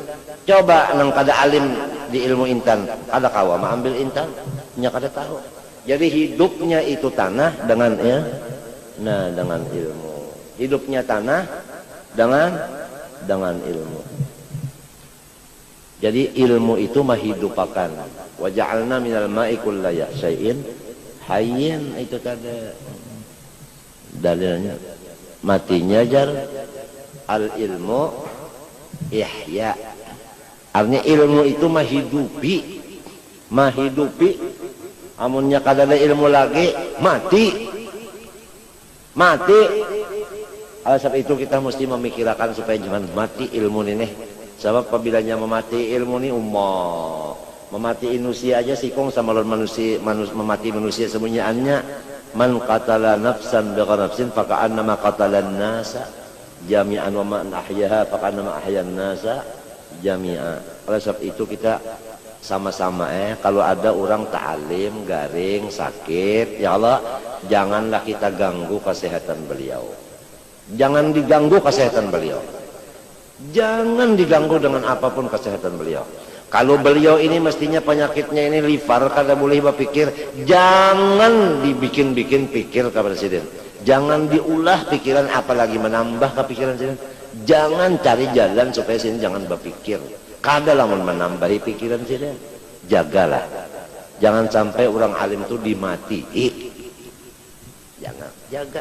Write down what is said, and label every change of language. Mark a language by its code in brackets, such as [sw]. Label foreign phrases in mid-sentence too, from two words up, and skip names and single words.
[bjn] Coba nang kada alim di ilmu intan, kada kawa mengambil intan, nya kada tahu. Jadi hidupnya itu tanah dengan ya, nah dengan ilmu. Hidupnya tanah dengan ilmu. Jadi ilmu itu menghidupakan. [ar] وجعلنا من الماء كل شيء حي, [bjn] itu kada dalilnya. Matinya jar [ar] العلم إحياء. [bjn] Artinya ilmu itu menghidupi. Amunnya kada ada ilmu lagi mati. Oleh sebab itu kita mesti memikirkan supaya jangan mati ilmu ini. Sebab apabila memati ilmu ini memati manusia aja sikong sama lawan manusia, memati manusia semuanya. [ar] من قتل نفسا بغير نفس فكأنما قتل الناس جميعا ومن أحياها فكأنما أحيا الناس جميعا. [bjn] Oleh sebab itu kita sama-sama kalau ada orang ta'alim, garing, sakit, [ar] يا الله, [bjn] janganlah kita ganggu kesehatan beliau. Jangan diganggu kesehatan beliau. Jangan diganggu dengan apapun kesehatan beliau. Kalau beliau ini mestinya penyakitnya ini liver, kada boleh berpikir, jangan dibikin-bikin pikir ke presiden. Jangan diulah pikiran, apalagi menambah ke pikiran presiden. Jangan cari jalan supaya sini jangan berpikir. Kada lamun menambahi pikiran presiden. Jagalah. Jangan sampai orang alim itu dimati. Jangan, jaga.